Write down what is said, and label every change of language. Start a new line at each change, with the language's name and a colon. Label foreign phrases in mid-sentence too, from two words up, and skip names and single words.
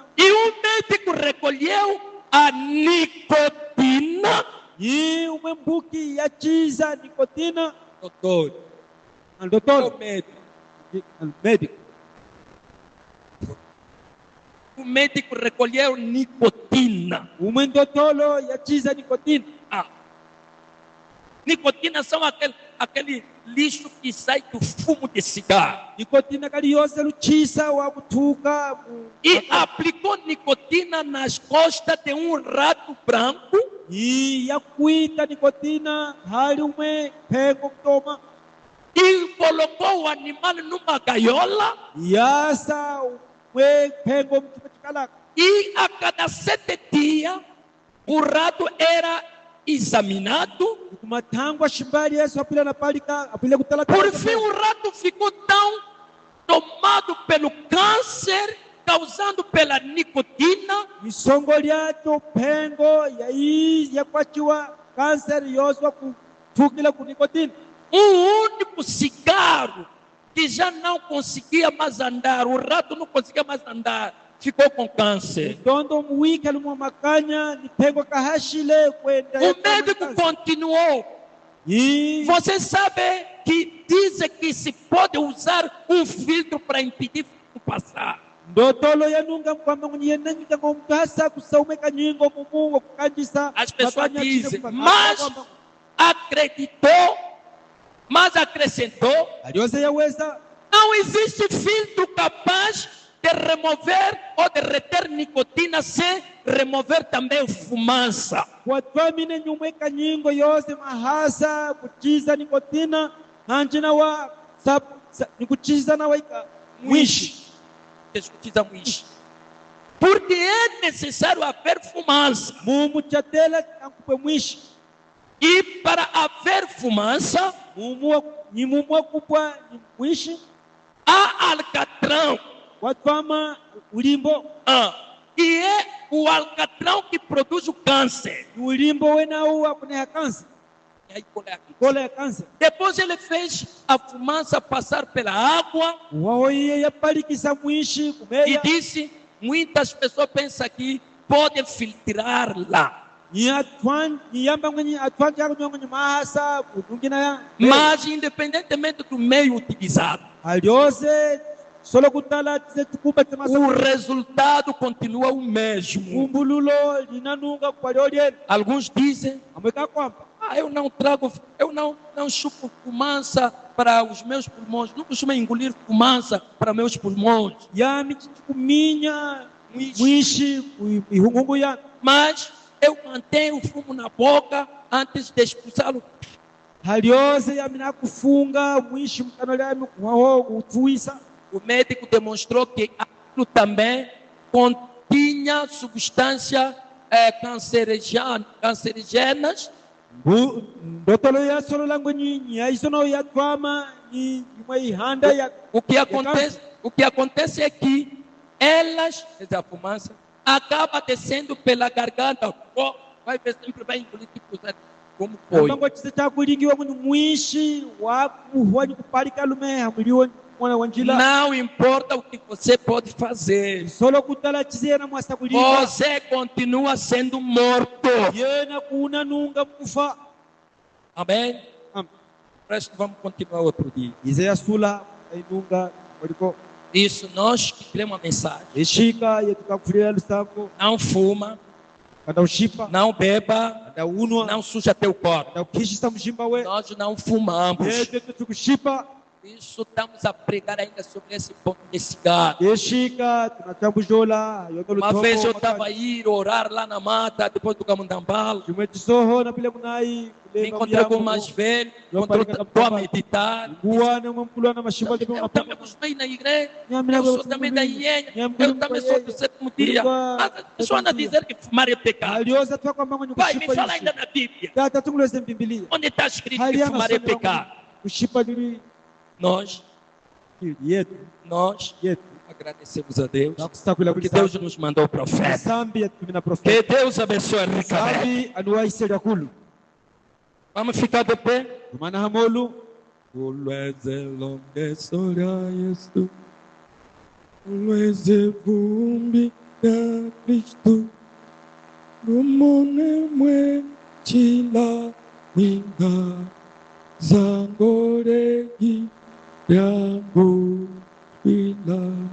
Portuguese: e o médico recolheu a nicotina.
Chokwe: yi umembuki yachiza nikotina
Portuguese: Doutor,
Chokwe: andotolo
Portuguese: o médico. médico O médico recolheu nicotina.
Chokwe: umendotolo yachiza nikotina
Portuguese: Nicotina são aquele lixo que sai do fumo de cigarro.
Chokwe: nikotina kali yose luchisa wa kutuka
Portuguese: E aplicou nicotina nas costas de um rato branco.
Chokwe: yi yakuita nikotina hali ume pengo kutoma
Portuguese: E colocou o animal numa gaiola.
Chokwe: yasa ume pengo mchipachikalaka
Portuguese: E a cada 7 dias, o rato era examinado.
Chokwe: kumatangwa shimbali yesu apila na palika apile kutala
Portuguese: Por fim, o rato ficou tão tomado pelo câncer causado pela nicotina,
Chokwe: misongo lyato pengo yai yakwachiwa kanser yose wa kutukila ku nikotina
Portuguese: único cigarro que já não conseguia mais andar, o rato não conseguia mais andar, ficou com câncer.
Chokwe: tondo muwika lumwa makanya ni pengo kahashile kwenda
Portuguese: O médico continuou.
Chokwe: yi
Portuguese: Você sabe que dizem que se pode usar um filtro para impedir o passar.
Chokwe: ndotolo yanunga mkwamba ngunyenda nyika ngomtasa kusaumeka nyingo mumungo kukanjisa
Portuguese: As pessoas
Chokwe: makanya
Portuguese: dizem,
Chokwe: chile
Portuguese: mas acreditou, mas acrescentou,
Chokwe: aliose yaweza
Portuguese: não existe filtro capaz de remover ou de reter nicotina sem remover também fumaça.
Chokwe: watwamine nyumweka nyingo yose mahasa kuchiza nikotina nanjina wa nikuchiza na waika mwishi
Portuguese: Discutimos. Porque é necessário haver fumaça.
Chokwe: mumu chatela ankupe mwishi
Portuguese: E para haver fumaça,
Chokwe: ni mumu akupwa ni mwishi
Portuguese: há alcatrão.
Chokwe: watwama ulimbo
Portuguese: E é o alcatrão que produz o câncer.
Chokwe: ni ulimbo wenau akuneha kansa
Portuguese: E aí, colega,
Chokwe: kola ya kansa
Portuguese: depois ele fez a fumaça passar pela água
Chokwe: wahoiye yapalikisa mwishi
Portuguese: e
Chokwe: kumeya
Portuguese: disse: muitas pessoas pensam que pode filtrar lá.
Chokwe: niyamba ngwenye atwanja akunyonga mahasa kudungina ya
Portuguese: Mas, independentemente do meio utilizado,
Chokwe: aliose solo kutala tize tukuba
Portuguese: o
Chokwe: temasa
Portuguese: resultado continua o mesmo.
Chokwe: umbululo linanunga kupaliolieni
Portuguese: Alguns dizem:
Chokwe: amweka kwamba
Portuguese: eu não chupo fumaça para os meus pulmões, não costumo engolir fumaça para meus pulmões.
Chokwe: yami kuminya mwishi ihungungu ya
Portuguese: Mas eu mantenho o fumo na boca antes de expulsá-lo.
Chokwe: haliose yami nakufunga mwishi mkano lyami kuhaho kutuisa
Portuguese: O médico demonstrou que aquilo também continha substância cancerígenas.
Chokwe: ndotolo ya solo langu nyinyi yaisono yatwama ni imwe ihanda ya
Portuguese: O que acontece é que elas, a fumaça, acaba descendo pela garganta. Vai ver, sempre vai engolir tipo como foi.
Chokwe: ambango chise chakulingiwa mwini mwishi wakuhwanyi kupalika lumeha muliwo mwana wanjila
Portuguese: Não importa o que você pode fazer,
Chokwe: solo kutala chise yena mwasa kulinga
Portuguese: você continua sendo morto.
Chokwe: yena kuna nunga mkufa
Portuguese: Amém? Resto vamos continuar outro dia.
Chokwe: ize yasula ainunga waliko
Portuguese: Isso, nós que cremos a mensagem.
Chokwe: ishika yetukakufulia lusambo
Portuguese: Não fuma,
Chokwe: kada ushipa
Portuguese: não beba,
Chokwe: kada unwa
Portuguese: não suja teu corpo.
Chokwe: kada ukishisa mshimba we
Portuguese: Nós não fumamos.
Chokwe: yetu tukushipa
Portuguese: Isso estamos a pregar ainda sobre esse ponto de cigarro.
Chokwe: yeshika tunachambujola
Portuguese: Uma vez eu estava a ir orar lá na mata, depois do Camundambala.
Chokwe: chimwe chisoho na pile kunai
Portuguese: Me encontrei com o mais velho, estou a meditar.
Chokwe: nguwane umwe mkulwana mashimba de
Portuguese: Eu também acostumei na igreja. Eu sou também da Ienha. Eu também sou do sétimo dia. Mas as pessoas andam a dizer que fumar é pecado.
Chokwe: alioza twakwa mbango
Portuguese: Vai, me fala ainda na Bíblia.
Chokwe: tata tunguleze mbimbilia
Portuguese: Onde está escrito que fumar é pecado?
Chokwe: kushipa dili
Portuguese: Nós
Chokwe: yetu
Portuguese: agradecemos a Deus.
Chokwe: nakusakula
Portuguese: Porque Deus nos mandou o profeta.
Chokwe: sambi yatumina
Portuguese: Que
Chokwe: profeta
Portuguese: Deus abençoe a rica.
Chokwe: sambi anuwaisele yakulu
Portuguese: Vamos ficar de pé.
Chokwe: Mana hamolu. Ulweze longesora Yesu, ulweze vumbi ya Kristo, lumone mwe chila minga zangoregi yangu ila.